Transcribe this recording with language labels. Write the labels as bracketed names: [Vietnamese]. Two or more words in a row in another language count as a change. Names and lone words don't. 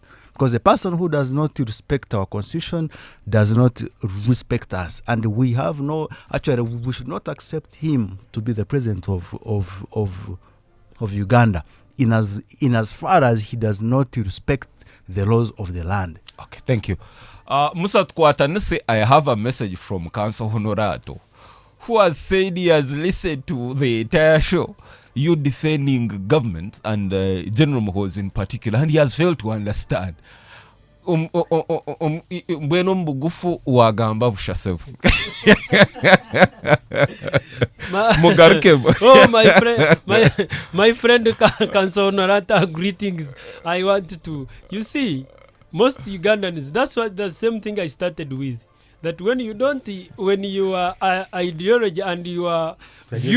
[English] Because a person who does not respect our constitution does not respect us, and we have we should not accept him to be the president of Uganda, in as far as he does not respect the laws of the land. Okay, thank you. Musa Kwatanese, I have a message from Council Honorato, who has said he has listened to the entire show, you defending government and General Muhoozi in particular, and he has failed to understand. [Nyankole] Mbwenu mbugufu wagamba bushasebu. [English] Oh, my friend Kansonarata, greetings. I want to, you see, most Ugandans, that's the same thing I started with. that when you don't, when your ideology and your view,